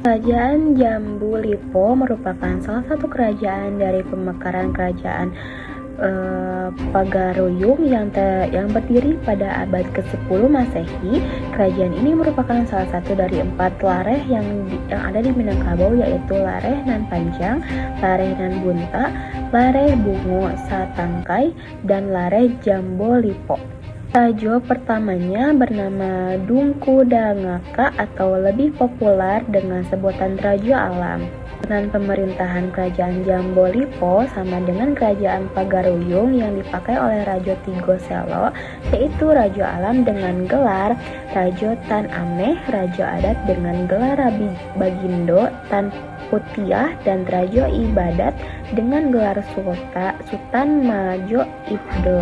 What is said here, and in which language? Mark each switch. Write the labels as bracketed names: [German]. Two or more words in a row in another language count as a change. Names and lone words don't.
[Indonesian] Kerajaan Jambu Lipo merupakan salah satu kerajaan dari pemekaran kerajaan Pagaruyung yang berdiri pada abad ke-10 Masehi. Kerajaan ini merupakan salah satu dari 4 lareh yang ada di Minangkabau, yaitu Lareh Nan Panjang, Lareh Nan Bunta, Lareh Bungo Satangkai, dan Lareh Jambu Lipo. Raja pertamanya bernama Dungku Dangaka atau lebih populer dengan sebutan Raja Alam. Dengan pemerintahan kerajaan Jambu Lipo sama dengan kerajaan Pagaruyung yang dipakai oleh Raja Tigo Selo, yaitu Raja Alam dengan gelar Raja Tan Ameh, Raja Adat dengan gelar Rabi Bagindo Tan Putiah, dan Raja Ibadat dengan gelar Sultan Majo Ibdo.